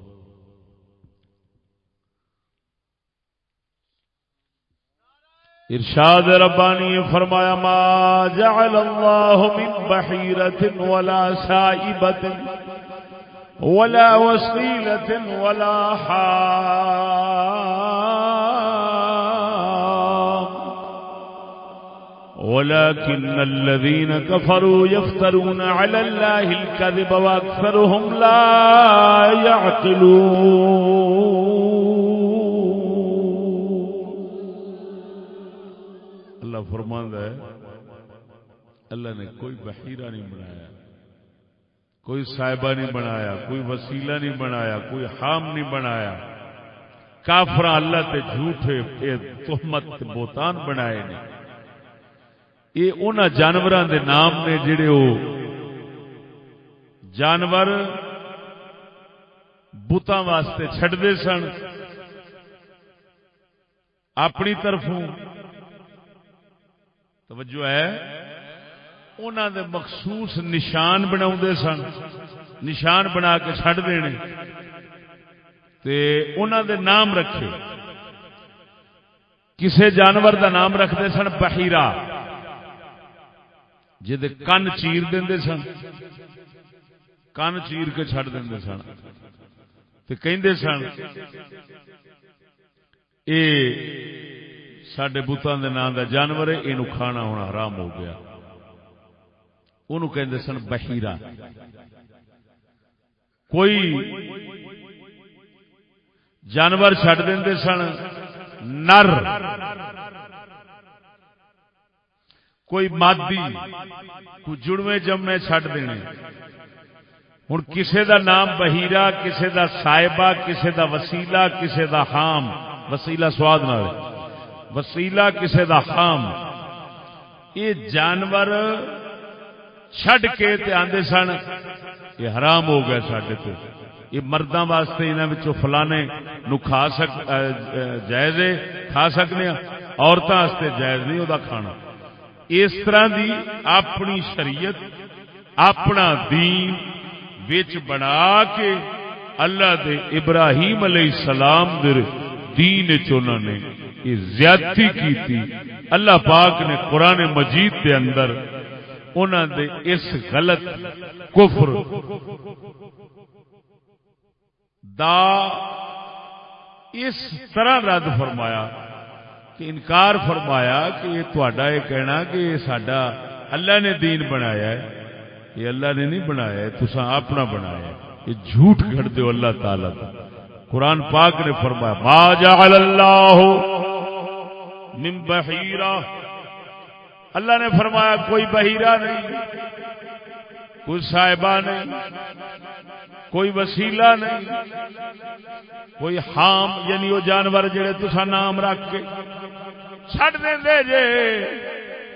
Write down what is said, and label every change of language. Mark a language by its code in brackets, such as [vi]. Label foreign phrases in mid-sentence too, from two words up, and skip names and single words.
[pa] ارشاد ربانی فرمایا [ar] ما جعل اللہ من بحیرۃ ولا سائبۃ ولا وسیلۃ ولا حام ولكن الذين كفروا يفترون على الله الكذب واكثرهم لا يعقلون۔ [pa] اللہ فرماندا ہے اللہ نے کوئی بحیرہ نہیں بنایا، کوئی صاحبہ نہیں بنایا، کوئی وسیلہ نہیں بنایا، کوئی حام نہیں بنایا۔ کافر اللہ تے جھوٹے تہمت بہتان بنائے نے۔ یہ انہاں جانوراں دے نام نے جڑے وہ جانور بتاں واسطے چھڈدے سن اپنی طرفوں، توجہ ہے، انہاں دے مخصوص نشان بناؤندے سن، نشان بنا کے چھڈ دینے تے انہاں دے نام رکھے۔ کسے جانور دا نام رکھتے سن بحیرہ، جدے کن چیر دیندے سن، کن چیر کے چھڈ دیندے سن تے کہندے سن اے ساڈے بتاں دے نام دا جانور ہے، اینو کھانا ہونا حرام ہو گیا، اونوں کہندے سن بحیرہ۔ کوئی جانور چھڈ دیندے سن نر، کوئی مادی، کوئی جڑوے جمے چھڈ دینے۔ ہن کسے دا نام بحیرہ، کسے دا صائبہ، کسے دا وسیلہ، کسے دا حام، وسیلہ سواد نال، وسیلہ کسے دا حام، یہ جانور چھڈ کے تے آندے سن یہ حرام ہو گیا ساڈے تے، یہ مرداں واسطے انہاں وچوں فلانے نو کھا جائز ہے، کھا سکنے، عورتاں واسطے جائز نہیں او دا کھانا۔ اس طرح دی اپنی شریعت اپنا دین وچ بنا کے اللہ دے ابراہیم علیہ السلام دے دین وچ انہاں نے یہ زیادتی کیتی۔ اللہ پاک نے قرآن مجید دے اندر انہاں دے اس غلط کفر دا اس طرح رد فرمایا کہ انکار فرمایا کہ یہ تہاڈا یہ کہنا کہ یہ ساڈا اللہ نے دین بنایا ہے، یہ اللہ نے نہیں بنایا ہے، تساں اپنا بنایا ہے، یہ جھوٹ گھڑ دیو اللہ تعالی کا۔ قرآن پاک نے فرمایا [ar] ما جعل اللہ من بحیرہ، [pa] اللہ نے فرمایا کوئی بحیرہ نہیں، کوئی صاحبہ نہیں، کوئی وسیلہ نہیں، کوئی حام یعنی وہ جانور جڑے تسا نام رکھ کے چھڈ دیندے جے،